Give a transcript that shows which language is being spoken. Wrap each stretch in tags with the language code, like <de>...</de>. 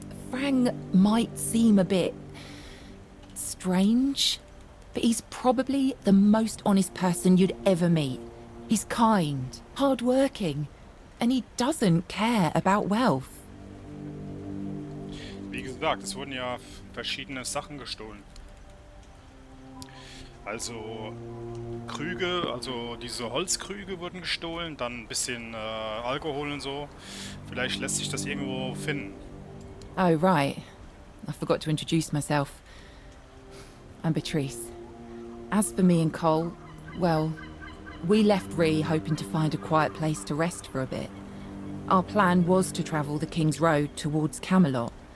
<en>Frank might seem a bit strange, but he's probably the most honest person you'd ever meet. He's kind, hard-working, and he doesn't care about wealth.</en> <de>Wie gesagt, es wurden ja verschiedene Sachen gestohlen. Also Krüge, also diese Holzkrüge wurden gestohlen, dann ein bisschen Alkohol und so. Vielleicht lässt sich das irgendwo finden.</de> <en>Oh, right. I forgot to introduce myself. I'm Beatrice. As for me and Cole, well, we left Rhee hoping to find a quiet place to rest for a bit. Our plan was to travel the King's Road towards Camelot.</en>